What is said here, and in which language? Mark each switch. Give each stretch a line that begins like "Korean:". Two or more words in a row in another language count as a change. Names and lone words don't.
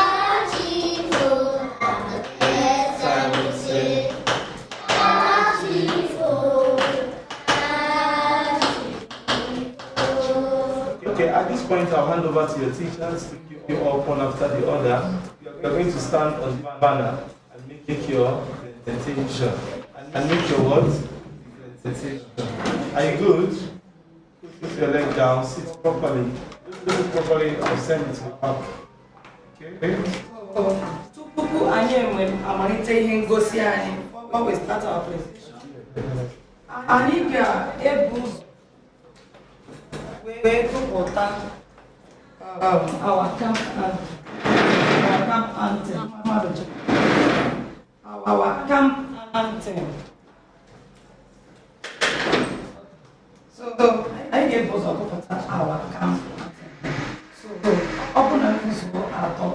English: Okay, at this point I'll hand over to your teachers to keep you all one after the other. You are going to stand on the banner and make your presentation. And make your what? Presentation. Are you good? Put your leg down, sit properly. Do it properly, I'll send it to the back. Okay?
Igbo: Tupu anyị amalite ihe ngosi anyị,
English: when we start our presentation,
Igbo: anyị ga-ebu ụzọ wee tụpụta
English: our camp anthem. Our camp anthem. So I gave us our camp anthem. So open and close our top.